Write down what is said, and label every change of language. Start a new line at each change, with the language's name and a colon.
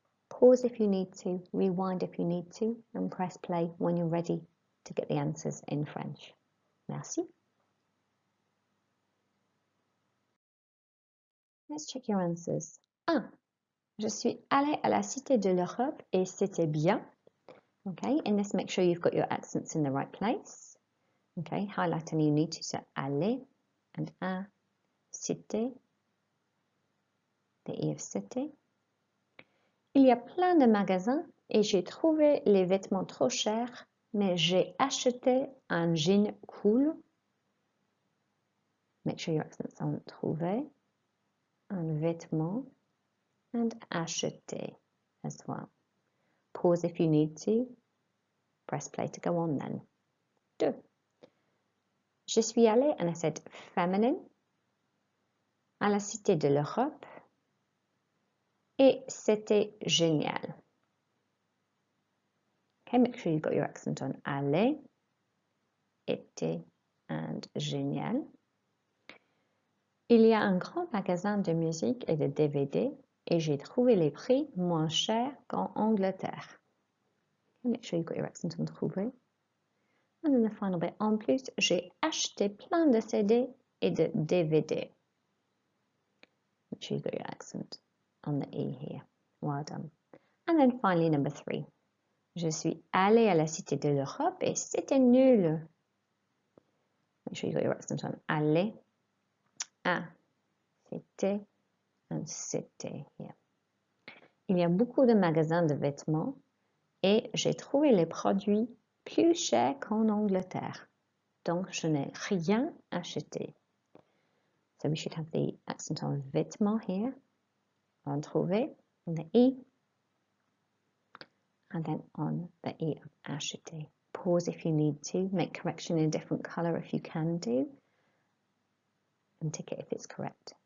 English: Pause if you need to, rewind if you need to, and press play when you're ready to get the answers in French. Merci. Let's check your answers. 1.
French: Je suis allée à la Cité de l'Europe et c'était bien.
English: Okay, and let's make sure you've got your accents in the right place. Okay, highlight any you need to, so aller and à, cité, the E of city.
French: Il y a plein de magasins et j'ai trouvé les vêtements trop chers, mais j'ai acheté un jean cool.
English: Make sure your accents on trouver, un vêtement, and acheter as well. Pause if you need to. Press play to go on then. 2.
French: Je suis allée,
English: and I said feminine,
French: à la Cité de l'Europe et c'était génial.
English: Okay, make sure you've got your accent on aller, été, and génial.
French: Il y a un grand magasin de musique et de DVD et j'ai trouvé les prix moins chers qu'en Angleterre.
English: Okay, make sure you've got your accent on trouver. And then the final bit,
French: en plus, j'ai acheté plein de CD et de DVD.
English: Make sure you've got your accent on the E here. Well done. And then finally, number 3.
French: Je suis allée à la Cité de l'Europe et c'était nul.
English: Make sure you got your accent on aller, à, c'était, and c'était here.
French: Il y a beaucoup de magasins de vêtements et j'ai trouvé les produits plus chers qu'en Angleterre. Donc, je n'ai rien acheté.
English: So we should have the accent on vêtements here, on trouver, on the E, and then on the E of acheter. Pause if you need to, make correction in a different colour if you can do, and tick it if it's correct.